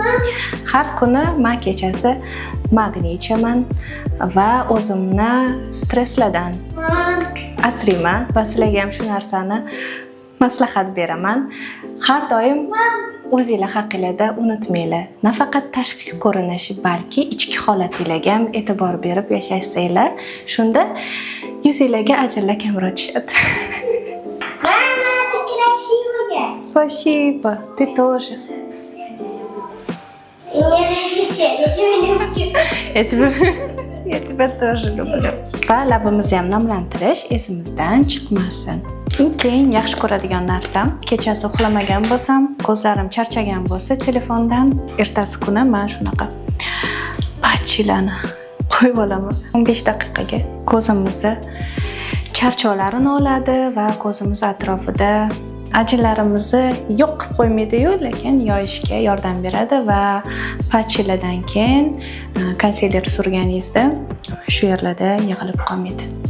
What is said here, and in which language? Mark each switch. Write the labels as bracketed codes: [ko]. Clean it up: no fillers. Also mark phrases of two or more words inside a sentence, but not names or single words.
[uz] Har kuni men kechasi magniy ichaman va o'zimni stresslardan asrayman va sizlarga ham shu narsani maslahat beraman. Har doim o'zingizlar haqingizda unutmanglar. Nafaqat tashqi ko'rinish, balki ichki holatingizga ham e'tibor berib yashasanglar, shunda yuzingizga ajinlar kamroq tushadi. [ru] Mama, ты красивая. Спасибо, ты тоже. Мне нравится, я тебя люблю. Я тебя тоже люблю. [uz] Va labimizni ham namlantirish esimizdan chiqmasin. Keyin yaxshi ko'radigan narsam, kechasi uxlamagan bo'lsam, ko'zlarim charchagan bo'lsa, telefondan ertasi kuni men shunaqa patchilarni qo'yib olaman. 15 daqiqaga ko'zimizni charchovlarini oladi va ko'zimiz atrofida ajinlarimizni yo'q qilib qo'ymaydi-yu, lekin yoyishga yordam beradi va patchilardan keyin konsiler surganingizda shu yerlarda yig'ilib qolmaydi.